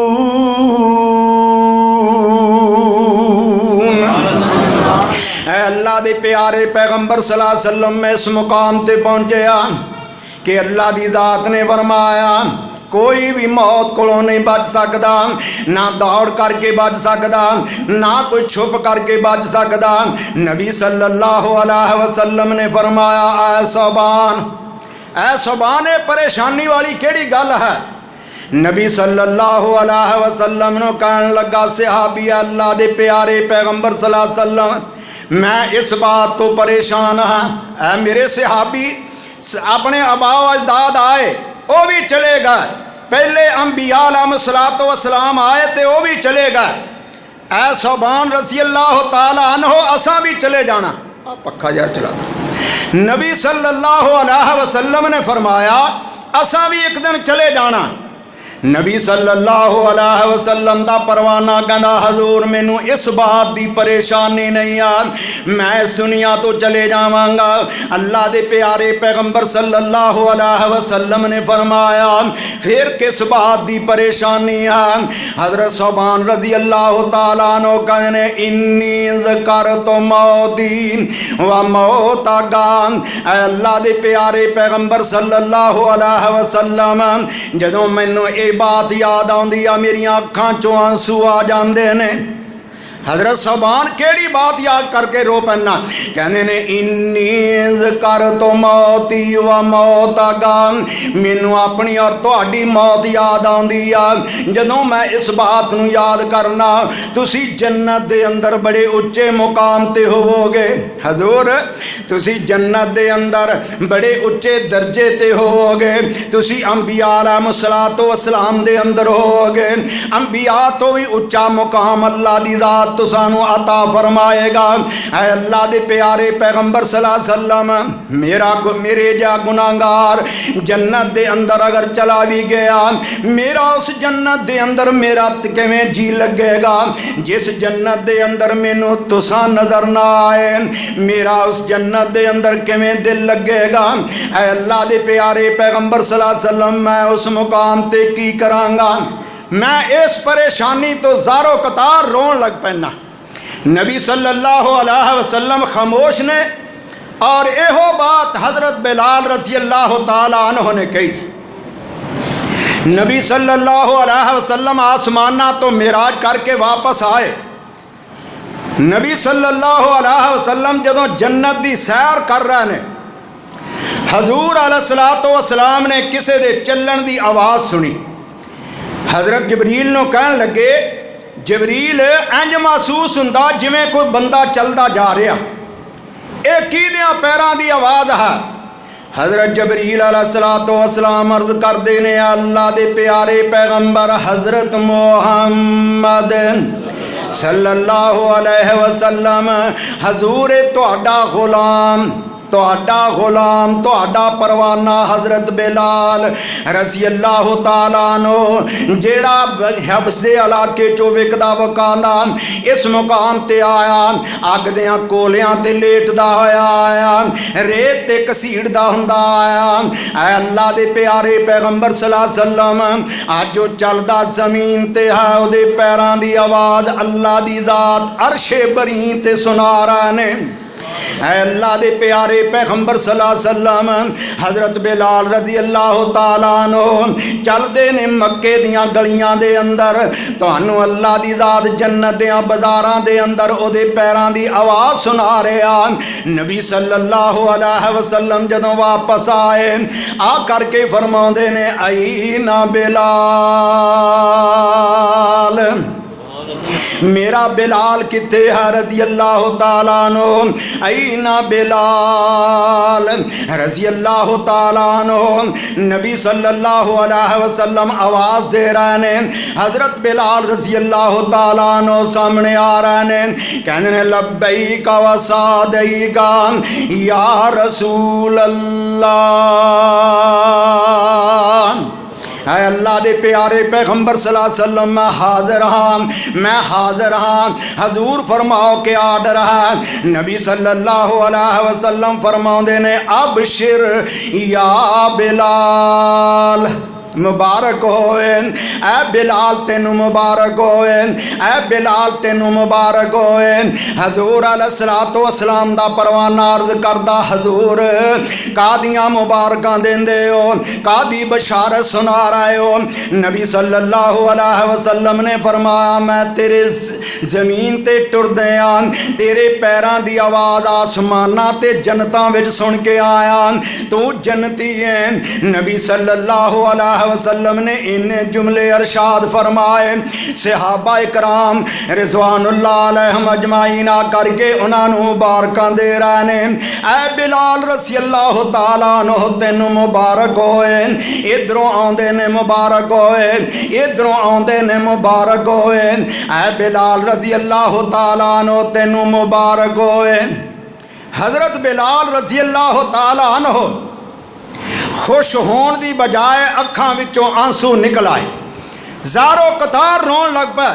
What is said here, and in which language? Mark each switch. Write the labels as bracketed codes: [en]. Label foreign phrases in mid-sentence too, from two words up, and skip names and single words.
[pa] اللہ دے پیارے پیغمبر [ar] صلی اللہ علیہ وسلم [pa] میں اس مقام تے پہنچیا کہ اللہ دی ذات نے فرمایا [ur] کوئی بھی موت کو نہیں بچ سکتا، نہ دوڑ کر کے بچ سکتا، نہ کوئی چھپ کر کے بچ سکتا. [pa] नबी [ar] صلی اللہ علیہ وسلم [pa] نے فرمایا اے ثوبان پریشانی والی کیہڑی گل ہے. नबी [ar] صلی اللہ علیہ وسلم [pa] نے کہن لگا صحابی اللہ دے پیارے پیغمبر [ar] صلی اللہ علیہ وسلم [pa] میں اس بات تو پریشان ہاں، اے میرے صحابی اپنے آباؤ اجداد آئے وہ بھی چلے گئے، پہلے انبیا [ar] علیہ الصلاۃ والسلام [pa] آئے تو وہ بھی چلے گئے، اے ثوبان [ar] رضی اللہ تعالیٰ عنہ [pa] اسا بھی چلے جانا. پکا یار چلا نبی [ar] صلی اللہ علیہ وسلم [pa] نے فرمایا اسا بھی اک دن چلے جانا. नबी [ar] صلی اللہ علیہ وسلم [pa] دا پروانہ کہندا حضور مینوں اس بات دی پریشانی نہیں آ، میں اس دنیا تو چلے جاواں گا. اللہ دے پیارے پیغمبر [ar] صلی اللہ علیہ وسلم [pa] نے فرمایا فیر کس بات دی پریشانی ہے. [ar] हजरत सौबान رضی اللہ تعالیٰ عنہ कहने إني ذكرت موتي وموتك. [pa] اللہ دے پیارے پیغمبر [ar] صلی اللہ علیہ وسلم [pa] جدوں مینوں بات یاد آؤندی آ میریاں اکھاں چوں آنسو آ جاندے نے. حضرت ثوبان کیہڑی بات یاد کر کے رو پینا، کہنے نے [ar] إني ذكرت موتي وموتك [pa] مینوں اپنی اور تہاڈی موت یاد آؤندی آ جدوں میں اس بات نوں یاد کرنا تسی جنت دے اندر بڑے اچے مقام تے ہووو گے. حضور تسی جنت دے اندر بڑے اچے درجے تے ہووو گے، تسی انبیا [ar] علیہ الصلاۃ والسلام [pa] دے اندر ہووو گے، انبیا تو بھی اچا مقام اللہ دی ذات تو سانوں عطا فرمائے گا. اے اللہ دے پیارے پیغمبر [ar] صلی اللہ علیہ وسلم [pa] میرے جا گناہگار جنت دے اندر اگر چلا بھی گیا میرا اس جنت دے اندر میرا کویں جی لگے گا. جس جنت دے اندر مینوں تساں نظر نہ آئے میرا اس جنت دے اندر کویں دل لگے گا. اے اللہ دے پیارے پیغمبر [ar] صلی اللہ علیہ وسلم [pa] میں اس مقام تے کی کراں گا. میں اس پریشانی تو زاروقطار رون لگ پینا. नबी [ar] صلی اللہ علیہ وسلم [pa] خاموش نے اور ایہو بات حضرت بلال [ar] رضی اللہ تعالیٰ عنہ [pa] نے کہی. नबी [ar] صلی اللہ علیہ وسلم [pa] آسماناں تو معراج کر کے واپس آئے. नबी [ar] صلی اللہ علیہ وسلم [pa] جدوں جنت دی سیر کر رہے نے حضور [ar] علیہ الصلاۃ والسلام [pa] نے کسی دے چلن دی آواز سنی. حضرت جبریل نوں کہن لگے جبریل انج محسوس ہندا جویں کوئی بندہ چلدا جا رہا، ایہ کہدیاں پیراں دی آواز ہے. हज़रत जबरील [ar] علیہ الصلاۃ والسلام [pa] عرض کردے نے اللہ دے پیارے پیغمبر حضرت محمد [ar] صلی اللہ علیہ وسلم [pa] حضور تہاڈا غلام تہاڈا پروانہ حضرت بلال [ar] رضی اللہ تعالیٰ عنہ [pa] جیہڑا حبش دے علاقے چو وکدا وکاندا اس مقام تے آیا، اگ دیاں کولیاں تے لیٹدا ہویا آیا، ریت تے گھسیڑدا ہندا آیا. اے اللہ دے پیارے پیغمبر [ar] صلی اللہ علیہ وسلم [pa] اج جو چلدا زمین تے ہے اوہدے پیراں دی آواز اللہ دی ذات عرشِ باری تے سنا رہے نے. اے اللہ دے پیارے پیغمبر [ar] صلی اللہ علیہ وسلم [pa] हज़रत बिलाल [ar] رضی اللہ تعالیٰ عنہ [pa] چلدے نے مکے دیاں گلیاں دے اندر تہانوں اللہ دی ذات جنت دیاں بازاراں دے اندر اوہدے پیراں دی آواز سنا رہا. नबी [ar] صلی اللہ علیہ وسلم [pa] جدوں واپس آئے آ کر کے فرماؤندے نے آئی نا بلال، میرا بلال کتھے ہے [ar] رضی اللہ تعالیٰ عنہ, [pa] اینا بلال [ar] رضی اللہ تعالیٰ عنہ. [pa] नबी [ar] صلی اللہ علیہ وسلم [pa] آواز دے رہے نے، حضرت بلال [ar] رضی اللہ تعالیٰ عنہ [pa] سامنے آ رہے نے، کہنے نے [ar] لبيك وسعديك يا رسول الله. [pa] ہے اللہ دے پیارے پیغمبر [ar] صلی اللہ علیہ وسلم [pa] میں حاضر ہاں، میں حاضر ہاں، حضور فرماؤ کے آرڈر ہے. नबी [ar] صلی اللہ علیہ وسلم [pa] فرماؤندے نے [ar] أبشر يا بلال, [pa] مبارک ہوئے اے بلال تینوں مبارک ہوئے، اے بلال تینوں مبارک ہوئے. हजूर [ar] علیہ الصلاۃ والسلام [pa] دا پروانہ عرض کردا، حضور کاہدیاں مبارکاں دیندے ہو، کاہدی بشارت سنا رہے ہو. नबी [ar] صلی اللہ علیہ وسلم [pa] نے فرمایا میں تیرے زمین تے ٹردے آ تیرے پیراں دی آواز آسماناں تے جنتاں وچ سن کے آیا، تو جنتی ہے. नबी [ar] صلی اللہ علیہ وسلم [pa] نے اِنّے جملے ارشاد فرمائے، صحابہ اکرام [ar] رضوان اللہ علیہم اجمعین [pa] کر کے انہوں نے مبارکاں دے رہے نے. ऐ बिलाल [ar] رضی اللہ تعالیٰ عنہ [pa] تینوں مبارک ہوئے، ادھروں آؤندے نے مبارک ہوئے، ادھروں آؤندے نے مبارک ہوئے. ऐ बिलाल [ar] رضی اللہ تعالیٰ عنہ [pa] تینوں مبارک ہوئے. हज़रत बिलाल [ar] رضی اللہ تعالیٰ عنہ [pa] خوش ہونے کی بجائے اکھاں وچوں آنسو نکل آئے، زاروقطار رون لگ پے.